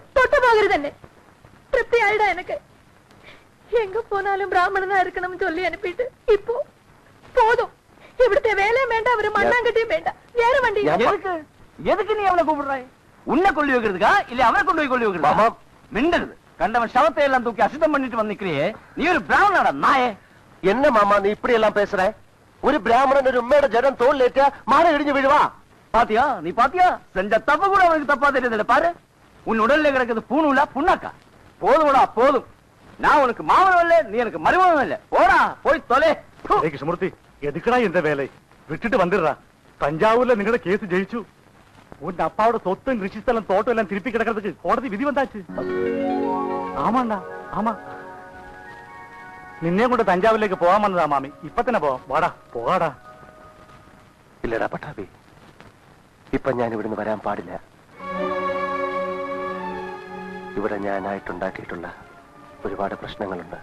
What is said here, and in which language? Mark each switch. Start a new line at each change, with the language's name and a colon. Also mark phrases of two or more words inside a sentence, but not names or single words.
Malayalam: തൊട്ടു പോകരുത് തന്നെ. തൃപ്തിയായിടാ
Tamil: எனக்கு. எங்க போனாலும் பிராமணனா இருக்கணும்னு சொல்லி அனுப்பிட்டு இப்போ போதும். இവിടുത്തെ வேலையும் வேண்டாம், அவரு மண்ணாங்கட்டியும் வேண்டாம். வேற வண்டி எதுக்கு நீ அவனை கூப்பிடுறாய்? உன்னை கொள்ளி வைக்கிறதுக்கா இல்ல அவனை கொண்டு போய் கொள்ளி வைக்கிறதா? மிண்டது கண்டவன் சவத்தை எல்லாம் தூக்கி அசுத்தம் பண்ணிட்டு வந்து நிக்கிறியே, நீ ஒரு பிராமணடா நாயே. என்ன மாமா நீ இப்படி எல்லாம் பேசுற? ஒரு பிராமணன் ஒரு உண்மையோட ஜனம் தோல் லேட்டா மாற இடிஞ்சு விழுவா. பாத்தியா நீ பாத்தியா? செஞ்ச தப்பு கூட அவனுக்கு தப்பா தெரியுது. பாரு, உன் உடல்ல கிடக்குது பூணுல புண்ணாக்கா. போதும்டா போதும். நான் உனக்கு மாமனும் இல்ல, நீ எனக்கு மருமகனும் இல்ல. போடா போய் தொலை. கிருஷ்ணமூர்த்தி, எதுக்குடா இந்த வேலை? விட்டுட்டு வந்துடுறா.
Malayalam: தஞ்சாவூர்ல നിങ്ങളുടെ കേസ് ജയിച്ചു.
Tamil: உன் அப்பாவோட சொத்து, ரிஷிஸ்தலம், தோட்டம் எல்லாம் திருப்பி கிடக்கிறதுக்கு கோടതി விதி வந்தாச்சு. ஆமாண்டா ஆமா.
Malayalam: നിന്നെ കൊണ്ട് തഞ്ചാവൂരിലേക്ക് പോകാൻ വന്നതാ മാമി. ഇപ്പൊ തന്നെ പോവാം. വാടാ പോകാടാ. ഇല്ലടാ പട്ടാഭി, ഇപ്പൊ ഞാൻ ഇവിടുന്ന് വരാൻ പാടില്ല. ഇവിടെ ഞാനായിട്ടുണ്ടാക്കിയിട്ടുള്ള ഒരുപാട് പ്രശ്നങ്ങളുണ്ട്.